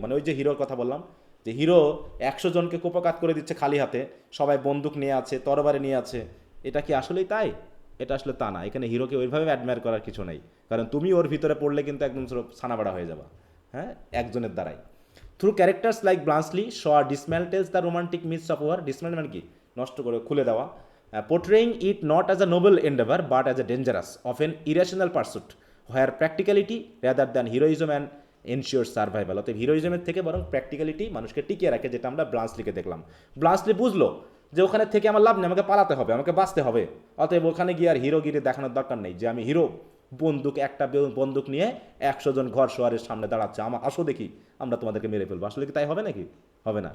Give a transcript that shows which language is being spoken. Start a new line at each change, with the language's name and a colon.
Bangla: মানে ওই যে হিরোর কথা বললাম, যে হিরো 100 জনকে কুপকাত করে দিচ্ছে খালি হাতে, সবাই বন্দুক নিয়ে আছে, তরবারি নিয়ে আছে, এটা কি আসলেই তাই? এটা আসলে তা না। এখানে হিরোকে ওইভাবে অ্যাডমায়ার করার কিছু নেই, কারণ তুমি ওর ভিতরে পড়লে কিন্তু একদম ছানাবাড়া হয়ে যাবা, হ্যাঁ, একজনের দ্বারাই।
English: Through characters like Bluntschli Shaw dismantles the romantic myths of war.
Bangla: ডিসম্যান্ট মানে কি? নষ্ট করে, খুলে দেওয়া।
English: Portraying it not as a noble endeavor but as a dangerous, often irrational pursuit, where practicality rather than heroism and ensure survival.
Bangla: অতএব হিরোইজমের থেকে বরং practicality মানুষকে টিকিয়ে রাখে, যেটা আমরা ব্লান্সলিকে দেখলাম। ব্লান্সলি বুঝলো যে ওখানে থেকে আমার লাভ নেই, আমাকে পালাতে হবে, আমাকে বাঁচতে হবে। অতএব ওখানে গিয়ে আর হিরোগিরি দেখানোর দরকার নেই যে আমি হিরো, একটা বন্দুক নিয়ে 100 জন ঘর শোয়ারের সামনে দাঁড়াচ্ছে, আসো দেখি আমরা তোমাদেরকে মেরে ফেলবো। আসলে কি তাই হবে নাকি? হবে না।